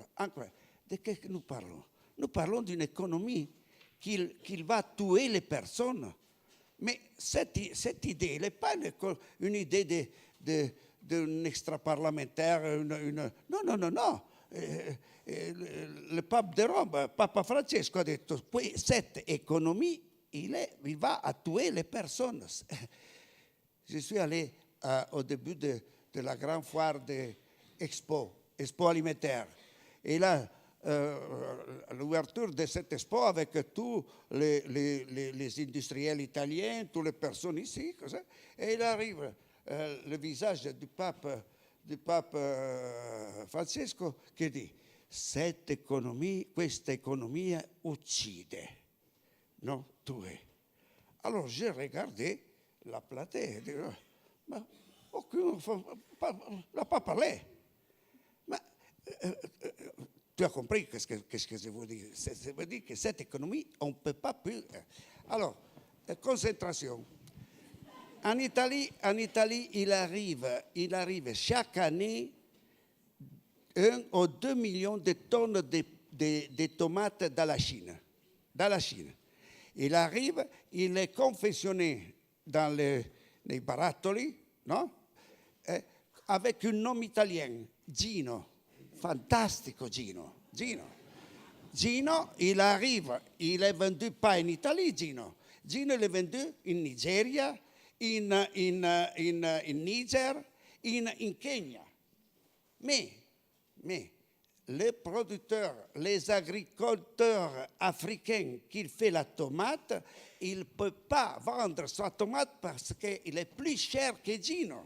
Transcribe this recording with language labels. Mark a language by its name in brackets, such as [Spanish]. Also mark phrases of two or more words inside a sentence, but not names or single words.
[French] De qu'est-ce que nous parlons? Nous parlons d'une économie qui va tuer les personnes. Mais cette idée, elle n'est pas une idée d'un extra-parlementaire. Non, non, non, non. Le pape de Rome, Papa Francesco, [Italian] a detto [French] que cette économie, il va à tuer les personnes. Je suis allé au début de la grande foire de Expo alimentaire. Et là, l'ouverture de cette expo avec tous les industriels italiens, toutes les personnes ici, così, et il arrive le visage du pape Francesco [Italian] che dice questa economia uccide, [French] non tue. Alors j'ai regardé la platée et dit, mais aucun n'a pas parlé. Mais tu as compris qu'est-ce que je veux dire? Ça veut dire que cette économie, on ne peut pas plus. Alors, concentration. En Italie, il arrive chaque année 1 ou 2 millions de tonnes de tomates dans la Chine. Il arrive, il est confectionné dans les barattoli, non? Avec un nom italien, Gino. Fantastico Gino. Gino, il arrive, il est vendu pas en Italie, Gino. Gino, il est vendu en Nigeria, in Niger, in Kenya. Mais les producteurs, les agriculteurs africains qui font la tomate, ils ne peuvent pas vendre sa tomate parce qu'il est plus cher que Gino.